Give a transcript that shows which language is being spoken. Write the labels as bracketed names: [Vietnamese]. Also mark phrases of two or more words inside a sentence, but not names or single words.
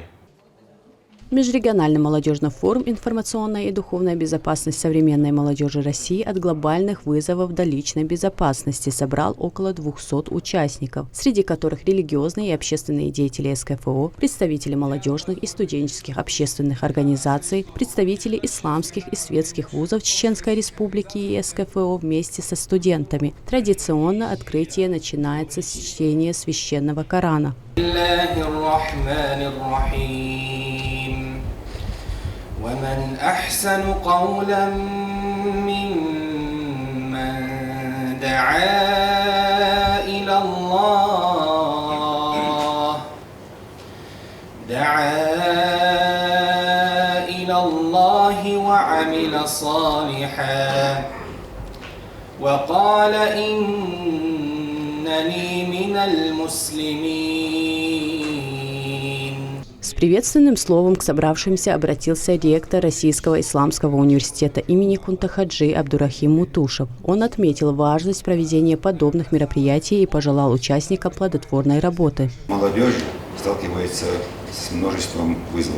[Russian] Межрегиональный молодежный форум «Информационная и духовная безопасность современной молодежи России от глобальных вызовов до личной безопасности» собрал около 200 участников, среди которых религиозные и общественные деятели СКФО, представители молодежных и студенческих общественных организаций, представители исламских и светских вузов Чеченской Республики и СКФО вместе со студентами. Традиционно открытие начинается с чтения священного Корана. [Arabic] ومن أحسن قولا ممن دعا إلى الله وعمل صالحا وقال إنني من المسلمين. [Russian] С приветственным словом к собравшимся обратился ректор Российского исламского университета имени Кунта Хаджи Абдурахим Мутушев. Он отметил важность проведения подобных мероприятий и пожелал участникам плодотворной работы. Молодежь сталкивается с множеством вызовов.